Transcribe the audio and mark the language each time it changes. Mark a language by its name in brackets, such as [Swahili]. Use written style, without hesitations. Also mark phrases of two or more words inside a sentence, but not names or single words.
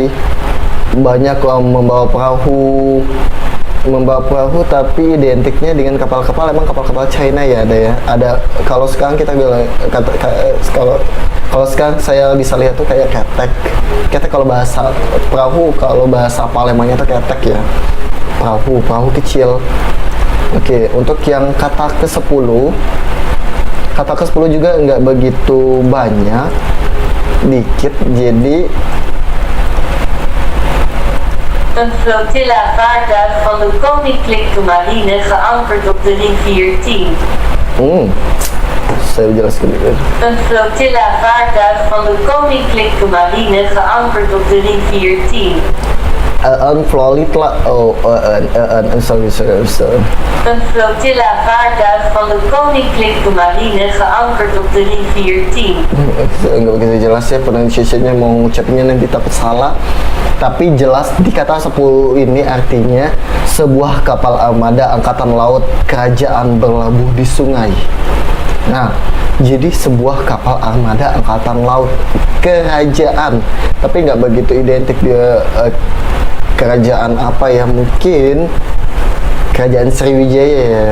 [Indonesian] Banyak membawa perahu, tapi identiknya dengan kapal-kapal emang kapal-kapal China ya ada kalau sekarang kita bilang kalau sekarang saya bisa lihat tuh kayak ketek kalau bahasa perahu, kalau bahasa Palembangnya tuh ketek ya, perahu kecil. Oke, untuk yang kata ke-10 juga nggak begitu banyak, dikit. Jadi [Dutch] een flotilla vaartuig van de Koninklijke Marine geankerd op de rivier Tien. [Indonesian] Saya jelaskan dulu. [Dutch] Een flotilla vaartuig van de Koninklijke Marine geankerd op de rivier Tien. Een flotilla, sorry. Een flotilla vaartuig van de Koninklijke Marine geankerd op de rivier Tien. [Indonesian] Enggak begitu jelas ya pronunciation-nya, mau ngucapnya nanti takut salah. Tapi jelas di kata 10 ini artinya sebuah kapal armada angkatan laut kerajaan berlabuh di sungai. Nah, jadi sebuah kapal armada angkatan laut kerajaan, tapi nggak begitu identik dia kerajaan apa ya, mungkin kerajaan Sriwijaya ya.